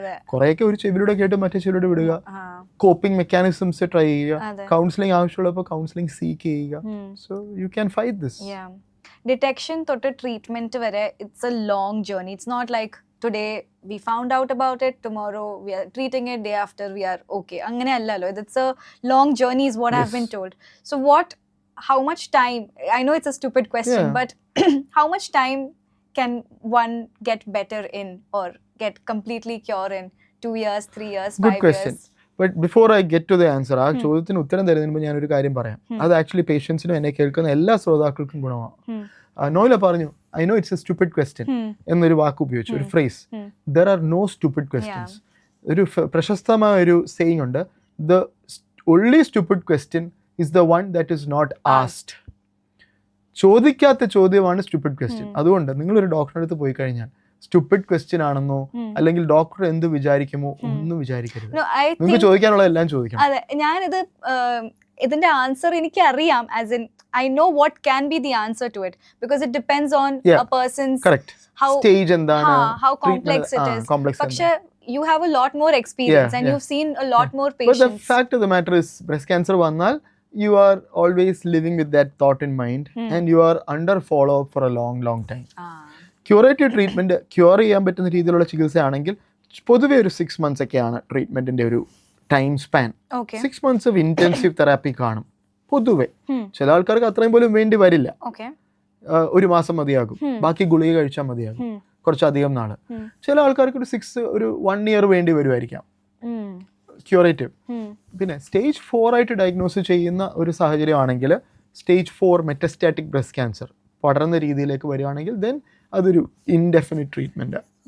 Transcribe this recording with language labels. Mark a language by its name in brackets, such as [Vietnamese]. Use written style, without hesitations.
[Malayalam] കുറെയൊക്കെ ഒരു ചെവിലൂടെ കേട്ട് മറ്റേ ചെവിലൂടെ വിടുക. കോപ്പിംഗ് മെക്കാനിസംസ് ട്രൈ ചെയ്യുക. കൗൺസിലിംഗ് ആവശ്യമുള്ളപ്പോൾ കൗൺസിലിംഗ് സീക്ക് ചെയ്യുക. [English] So you can fight this. Detection തൊട്ട് treatment വരെ it's a long journey. It's not like today we found out about it, tomorrow we are treating it, day after we are okay. [Malayalam] Angane allalo, [English] it's a long journey is what I've been told. So how much time, I know it's a stupid question, but how much time can one get better in or get completely cure in? 2 years, 3 years, 5 Good question. years? But before I get to the answer, [Malayalam] ആ ചോദ്യത്തിന് ഉത്തരം തരുന്നതിന് മുമ്പ് ഞാനൊരു കാര്യം പറയാം. അത് actually പേഷ്യൻസിനും എന്നെ കേൾക്കുന്ന എല്ലാ ശ്രോതാക്കൾക്കും ഗുണമാണ്. നോയില പറഞ്ഞു, [English] I know it's a stupid question [Malayalam] എന്നൊരു വാക്ക് ഉപയോഗിച്ചു, ഒരു phrase. [English] There are no stupid questions. [Malayalam] ഒരു പ്രശസ്തമായ ഒരു സെയിങ് ഉണ്ട്, [English] The only stupid question is the one that is not asked. [Malayalam] ചോദിക്കാത്ത ചോദ്യമാണ് സ്റ്റുപ്പിഡ് ക്വസ്റ്റ്യൻ. അതുകൊണ്ട് നിങ്ങളൊരു ഡോക്ടറുടെ അടുത്ത് പോയി കഴിഞ്ഞാൽ സ്റ്റുപ്പിഡ് ക്വസ്റ്റ്യൻ ആണെന്നോ അല്ലെങ്കിൽ ഡോക്ടർ എന്ത് വിചാരിക്കുമോ ഒന്നും വിചാരിക്കരുത്. നിങ്ങൾക്ക് ചോദിക്കാനുള്ള എല്ലാം ചോദിക്കണം. അതെ, ഞാനിത് ഇതിന്റെ ആൻസർ എനിക്ക് അറിയാം, [English] ആസ് ഇൻ I know what can be the answer to it, because it depends on a person's stage endana, how complex it is. പക്ഷേ you have a lot more experience and you've seen a lot more patients. But the fact of the matter is, breast cancer vannal you are always living with that thought in mind and you are under follow up for a long time. [Malayalam] Curative treatment cure ചെയ്യാൻ പറ്റുന്ന രീതിയിലുള്ള ചികിത്സയാണെങ്കിൽ പൊതുവെ ഒരു 6 months ഒക്കെയാണ് ട്രീറ്റ്മെന്റിന്റെ ഒരു time span. [English] 6 months of intensive therapy കാണും പൊതുവെ. [Malayalam] ചില ആൾക്കാർക്ക് അത്രയും പോലും വേണ്ടി വരില്ല, 1 മാസം മതിയാകും, ബാക്കി ഗുളിക കഴിച്ചാൽ മതിയാകും കുറച്ചധികം നാള്. ചില ആൾക്കാർക്ക് ഒരു 1 year വേണ്ടി വരുമായിരിക്കാം ക്യൂറേറ്റീവ്. പിന്നെ സ്റ്റേജ് 4 ആയിട്ട് ഡയഗ്നോസ് ചെയ്യുന്ന ഒരു സാഹചര്യമാണെങ്കിൽ, സ്റ്റേജ് 4 മെറ്റസ്റ്റാറ്റിക് ബ്രസ്റ്റ് ക്യാൻസർ പടർന്ന രീതിയിലേക്ക് വരികയാണെങ്കിൽ ദെൻ അതൊരു ഇൻഡെഫിനിറ്റ് ട്രീറ്റ്മെന്റ്.